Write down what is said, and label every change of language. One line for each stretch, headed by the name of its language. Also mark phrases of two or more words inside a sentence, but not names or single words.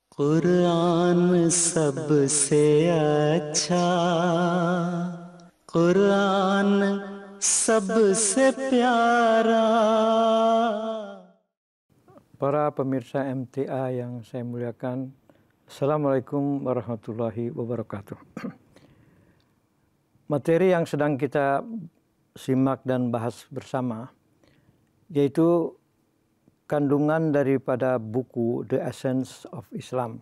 Hindi: कुरान सबसे अच्छा, कुरान सबसे प्यारा.
Indonesian: Para pemirsa MTA yang saya muliakan,
Arabic: السلام عليكم ورحمة الله وبركاته.
Indonesian: Materi yang sedang kita simak dan bahas bersama yaitu kandungan daripada buku The Essence of Islam.